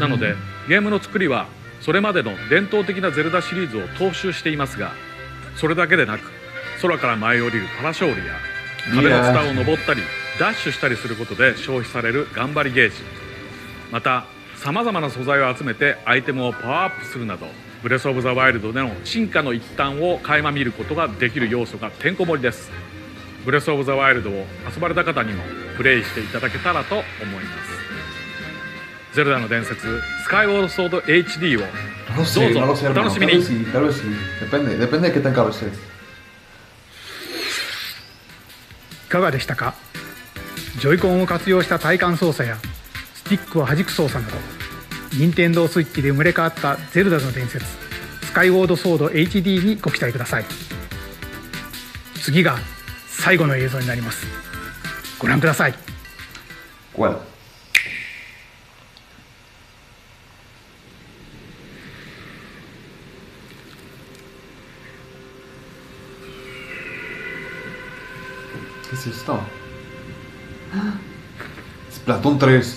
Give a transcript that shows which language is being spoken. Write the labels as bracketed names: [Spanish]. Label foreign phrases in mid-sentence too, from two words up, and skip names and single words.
[Japanese] なのでゲームの作りはそれまでの伝統的なゼルダシリーズを踏襲していますが、それだけでなく空から舞い降りるパラショールや壁のツタを登ったりダッシュしたりすることで消費される頑張りゲージ、またさまざまな素材を集めてアイテムをパワーアップするなどブレスオブザワイルドでの進化の一端を垣間見ることができる要素がてんこ盛りです。ブレスオブザワイルドを遊ばれた方にもプレイしていただけたらと思います。ゼルダの伝説スカイウォードソード HD を [Spanish] No sé, [Japanese] どう [Spanish] no lo [Japanese] ぞ [Spanish] sé, [Japanese] お [Spanish] hermano. [Japanese] 楽しみ [Spanish] Tal [Japanese] に [Spanish] vez sí, tal vez sí. Depende de qué tan caro esté. [Japanese] いかがでしたか。ジョイコンを活用した体感操作やスティックを弾く操作など、任天堂スイッチで生まれ変わったゼルダの伝説スカイウォードソード HD にご期待ください。次が最後の映像になります。ご覧ください。 [Spanish] ¿Cuál? ¿Qué es esto? Splatoon 3.